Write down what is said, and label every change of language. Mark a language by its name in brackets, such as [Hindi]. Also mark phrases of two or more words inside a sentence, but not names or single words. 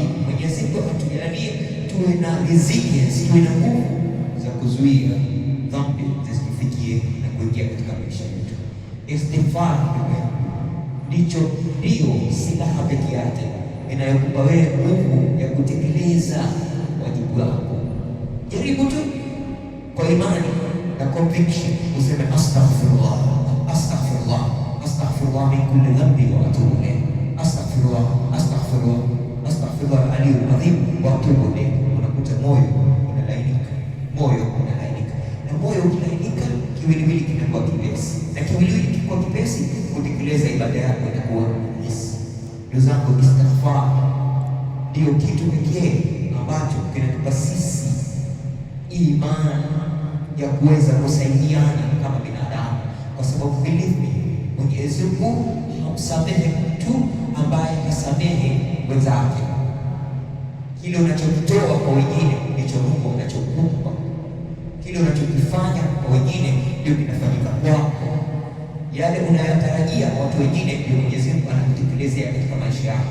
[Swahili] Mwenyezi Mungu atujalie tuwe na resilience, tuwe na nguvu za kuzuia dhambi zisifikie na kuingia katika maisha yetu. Istighfar ndio silaha pekee yake inayokupa wewe nguvu ya kutekeleza wajibu wako. Jaribu tu kwa imani na conviction, useme [Arabic] أستغفر الله، أستغفر الله، أستغفر الله من كل ذنب وأتوب إليه، أستغفر الله، أستغفر الله، أستغفر الله العلي العظيم وأتوب إليه. [Swahili] Unakuta moyo unalainika, moyo unalainika, na moyo ukilainika, kiwiliwili kinakuwa kipesi, na kiwiliwili kikiwa kipesi, kutekeleza ibada yako inakuwa rahisi. Ndugu zangu, istighfar ndio kitu pekee ambacho kinatupa sisi imani ya kuweza kusaidiana kama binadamu, kwa sababu [English] believe me, [Swahili] Mwenyezi Mungu hamsamehe mtu ambaye hasamehe wenzake. Kile unachokitoa kwa wengine ndicho Mungu anachokupa. Kile unachokifanya kwa wengine ndio kinafanyika kwako. Yale unayotarajia watu wengine ndio Mwenyezi Mungu anakutekelezea katika maisha yako.